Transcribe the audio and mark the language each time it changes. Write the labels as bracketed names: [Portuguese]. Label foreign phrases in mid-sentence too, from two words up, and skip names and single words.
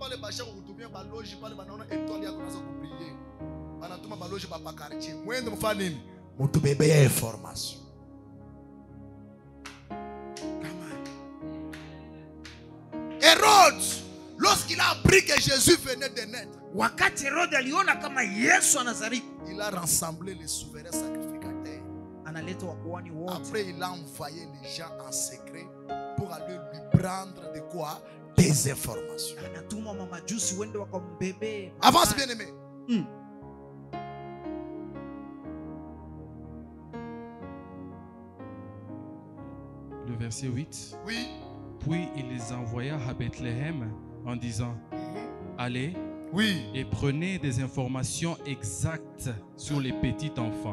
[French] Hérode, lorsqu'il a appris que Jésus venait de naître, [Swahili] wakati Herode aliona kama Yesu anazaliwa, [French] il a rassemblé les souverains sacrificateurs. [Swahili] analeta wakuhani wote. [French] Après, il a envoyé les gens en secret pour aller lui prendre de quoi? Des informations. [Swahili] Anatuma mamajusi wende wakambebe. [French] Avance, bien-aimé. Le verset 8. Oui. Puis il les envoya à Bethléem en disant allez et prenez des informations exactes sur les petits enfants.